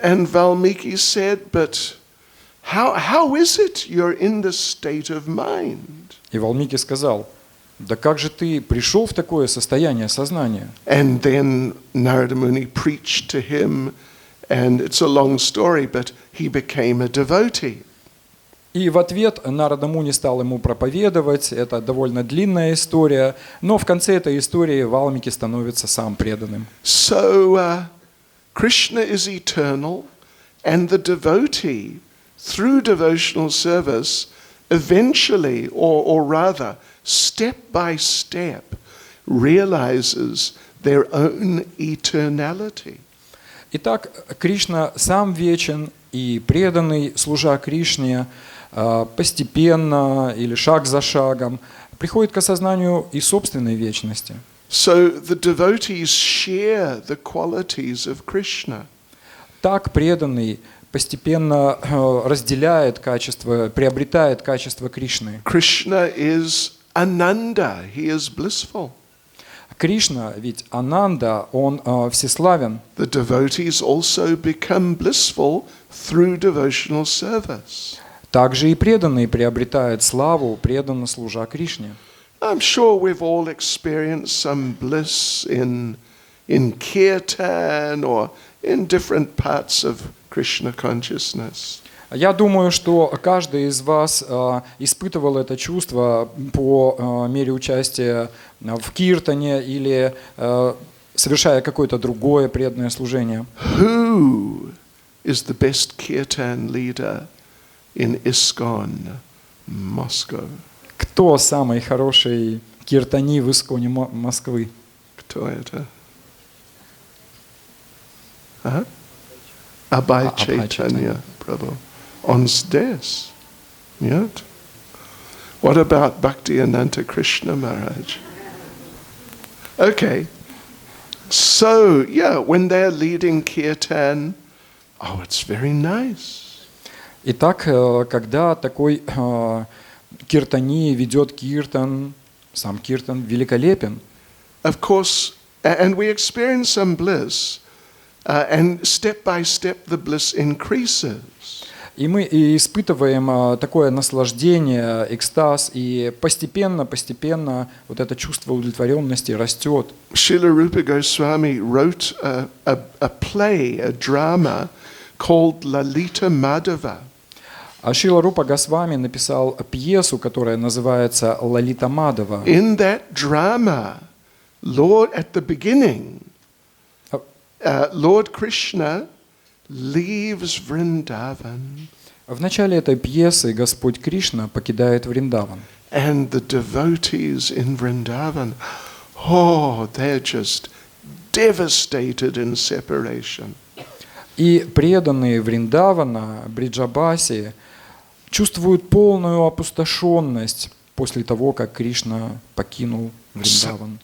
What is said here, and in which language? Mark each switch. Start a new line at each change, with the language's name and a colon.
English: And Valmiki said, but how is it you're in this state of mind?
Russian: И Валмики сказал: да как же ты пришел в такое состояние сознания?
English: And then Narada Muni preached to him, and it's a long story, but he became a devotee.
Russian: И в ответ Нарада Муни стал ему проповедовать. Это довольно длинная история, но в конце этой истории Валмики становится сам преданным.
English: So Krishna is eternal, and the devotee, through devotional service, eventually, or rather, step by step, realizes their own eternality.
Russian: Итак, Кришна сам вечен, и преданный, служа Кришне, постепенно или шаг за шагом приходит к осознанию и собственной вечности.
English: So the devotees share the qualities of Krishna.
Russian: Так преданный постепенно разделяет качество, приобретает качество Кришны.
English: Krishna is Ananda, he is blissful.
Russian: Кришна, ведь Ананда, он всеславен.
English: The devotees also become blissful through devotional service.
Russian: Также и преданный приобретает славу, преданно служа Кришне.
English: I'm sure we've all experienced some bliss in kirtan or in different parts of Krishna consciousness.
Russian: Я думаю, что каждый из вас испытывал это чувство по мере участия в киртане или совершая какое-то другое преданное служение.
English: Who is the best kirtan leader in ISKCON, Moscow?
Russian: Кто самый хороший Киртани в Исконе Москвы. Кто это? А? Abhay Chaitanya Prabhu. Он здесь. Нет?
English: What about Bhakti Ananta Krishna Maharaj? Okay. So, yeah, when they're leading kirtan, oh, it's very nice.
Russian: Итак, когда такой киртани ведет киртан, сам киртан великолепен.
English: Of course, and we experience some bliss, and step by step the bliss increases.
Russian: И мы испытываем такое наслаждение, экстаз, и постепенно вот это чувство удовлетворенности растет.
English: Srila Rupa Goswami wrote a play, a drama called Lalita Madhava.
Russian: А Шрила Рупа Госвами написал пьесу, которая называется «Лалита Мадхава».
English: In that drama, at the beginning, Lord Krishna leaves Vrindavan.
Russian: В начале этой пьесы Господь Кришна покидает Вриндаван.
English: And the devotees in Vrindavan, oh, they're just devastated in separation.
Russian: И преданные Вриндавана, Бриджабаси, чувствуют полную опустошенность после того, как Кришна покинул Вриндаван.